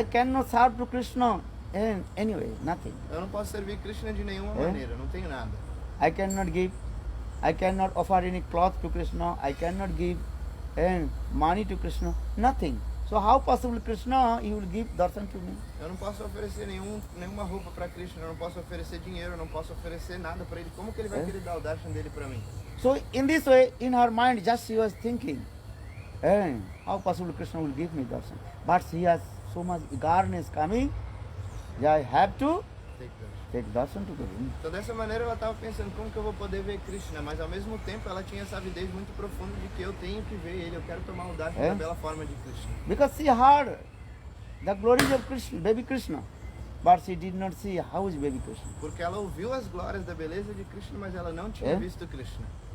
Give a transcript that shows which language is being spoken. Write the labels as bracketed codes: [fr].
[en] I cannot serve to Krishna in any way, nothing. [pt] Eu não posso servir Krishna de nenhuma maneira, eu não tenho nada. [en] I cannot offer any cloth to Krishna, I cannot give money to Krishna, nothing. So how possible Krishna, he will give darshan to me? [pt] Eu não posso oferecer nenhuma roupa para Krishna, eu não posso oferecer dinheiro, eu não posso oferecer nada para ele. Como que ele vai querer dar o darshan dele para mim? [en] So in this way, in her mind, just she was thinking, how possible Krishna will give me darshan? But she has so much eagerness coming, I have to take darshan to Govinda. [pt] Então dessa maneira ela estava pensando, como que eu vou poder ver Krishna? Mas ao mesmo tempo ela tinha essa avidez muito profunda de que eu tenho que ver ele, eu quero tomar o darshan da bela forma de Krishna. [en] Because she heard the glories of Krishna, baby Krishna, but she did not see how is baby Krishna. [pt] Porque ela ouviu as glórias da beleza de Krishna, mas ela não tinha visto Krishna.